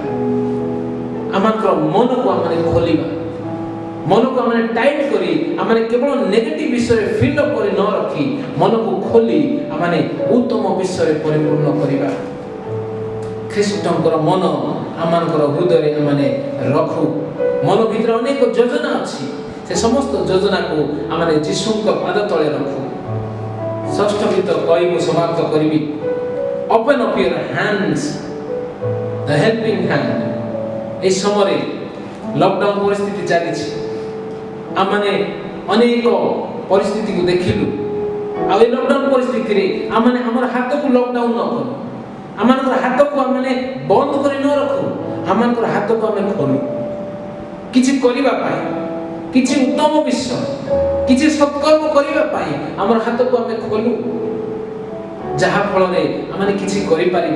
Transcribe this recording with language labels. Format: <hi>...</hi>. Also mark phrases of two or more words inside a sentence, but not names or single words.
<or>ଆମଙ୍କର ମନକୁ ଆମମାନେ ଖୋଲିବା, ମନକୁ ଆମମାନେ ଟାଇଟ୍ କରି ଆମମାନେ କେବଳ ନେଗେଟିଭ ବିଷୟରେ</or> <en>fill up</en> <or>କରି ନ ରଖି ମନକୁ ଖୋଲି ଆମମାନେ ଉତ୍ତମ ବିଷୟରେ ପରିପୂର୍ଣ୍ଣ କରିବା। ଖ୍ରୀଷ୍ଟଙ୍କର ମନ ଆମମାନଙ୍କର ହୃଦୟରେ ଆମମାନେ ରଖୁ। ମନ ଭିତରେ ଅନେକ ଯୋଜନା ଅଛି, ସେ ସମସ୍ତ ଯୋଜନାକୁ ଆମମାନେ ଯୀଶୁଙ୍କ ପାଦ ତଳେ ରଖୁ। ଷଷ୍ଠ ଗୀତ କହି ମୁଁ ସମାପ୍ତ କରିବି।</or> <en>Open up your hands, the helping hand।</en> <or>এই সমୟରେ লকডাউন ପରିସ୍ଥିତି ଚାଲିଛି। ଆମମାନେ ଅନେକ ପରିସ୍ଥିତିକୁ ଦେଖିଲୁ। ଆଉ এই ଲକଡାଉନ ପରିସ୍ଥିତିରେ ଆମମାନେ ଆମର ହାତକୁ ଲକଡାଉନ ନ କରୁ, ଆମମାନଙ୍କର ହାତକୁ ଆମମାନେ ବନ୍ଦ କରି ନ ରଖୁ, ଆମମାନଙ୍କର ହାତକୁ ଆମେ ଖୋଲୁ କିଛି କରିବା ପାଇଁ, କିଛି ଉତ୍ତମ ବିଷୟ, କିଛି ସତ୍କର୍ମ କରିବା ପାଇଁ ଆମର ହାତକୁ ଆମେ ଖୋଲୁ, ଯାହା ଫଳରେ ଆମେ କିଛି କରିପାରିବା।</or>